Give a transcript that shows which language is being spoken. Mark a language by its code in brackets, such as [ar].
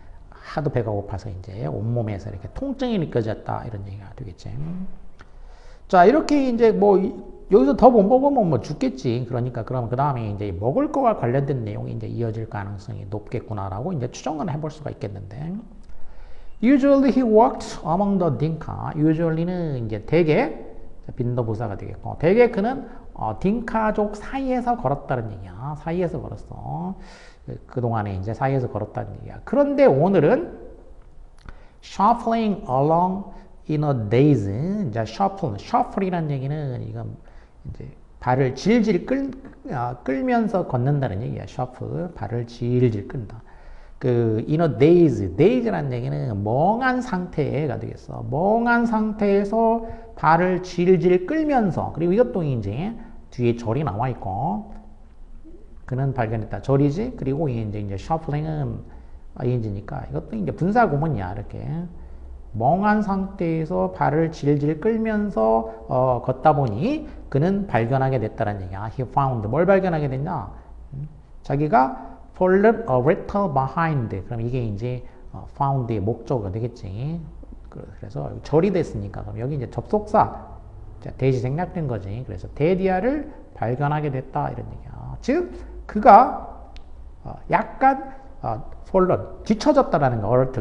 [ko] 하도 배가 고파서 이제 온몸에서 이렇게 통증이 느껴졌다 이런 얘기가 되겠지. 자, 이렇게 이제 뭐 여기서 더 못 먹으면 뭐 죽겠지. 그러니까 그러면 그 다음에 이제 먹을 거와 관련된 내용이 이제 이어질 가능성이 높겠구나라고 이제 추정을 해볼 수가 있겠는데. [en] Usually he walked among the Dinka. [ko] Usually는 이제 대개 빈도부사가 되겠고, 대개 그는 딩카족 사이에서 걸었다는 얘기야. 사이에서 걸었어. 그동안에 이제 사이에서 걸었다는 얘기야. 그런데 오늘은 [en] shuffling along in a daze. [ko] 이제 shuffle이라는 얘기는 이건 이제 발을 질질 끌면서 걷는다는 얘기야. shuffle, 발을 질질 끈다. 그 in a daze라는 얘기는 멍한 상태가 되겠어. 멍한 상태에서 발을 질질 끌면서, 그리고 이것도 이제 뒤에 절이 나와 있고, 그는 발견했다. 절이지. 그리고 이제 shuffling은 ing니까 이것도 이제 분사 구문이야. 이렇게 멍한 상태에서 발을 질질 끌면서 걷다 보니 그는 발견하게 됐다는 얘기야. [en] He found. [ko] 뭘 발견하게 됐냐? 자기가 [en] fallen a little behind. [ko] 그럼 이게 이제 found의 목적어가 되겠지. 그래서 절이 됐으니까 그럼 여기 이제 접속사 대시 생략된 거지. 그래서 데디아를 발견하게 됐다 이런 얘기야. 즉 그가 약간 fallen 뒤처졌다라는 거.